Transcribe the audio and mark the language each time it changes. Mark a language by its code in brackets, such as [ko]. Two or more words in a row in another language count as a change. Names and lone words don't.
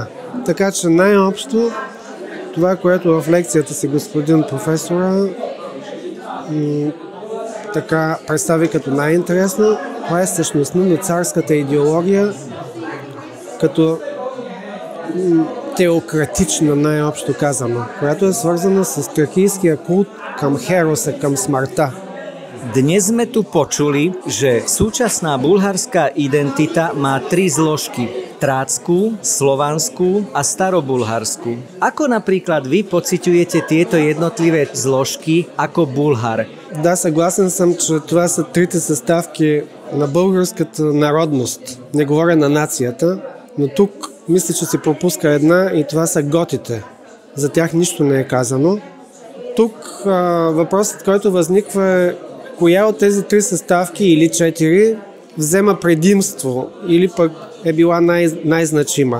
[bg] Така че най-общо, това, което в лекцията си господин професора така представи като най-интересно, това е същността на царската идеология, като теократична, най-общо казано, която е свързана с тракийския култ към Хероса, към смъртта. [sk] Dnes sme tu počuli, že súčasná bulharská identita má 3 zložky. Trácku, slovanskú a starobulharskú. Ako napríklad vy pociťujete tieto jednotlivé zložky ako Bulhар? [bg] Да, съгласен съм, че това са трите съставки на българската народност. Не говоря на нацията, но тук мисля, че се пропуска една и това са готите. За тях нищо не е казано. Тук въпросът, който възниква е коя от тези 3 съставки или 4 взема предимство или пък е била най-значима.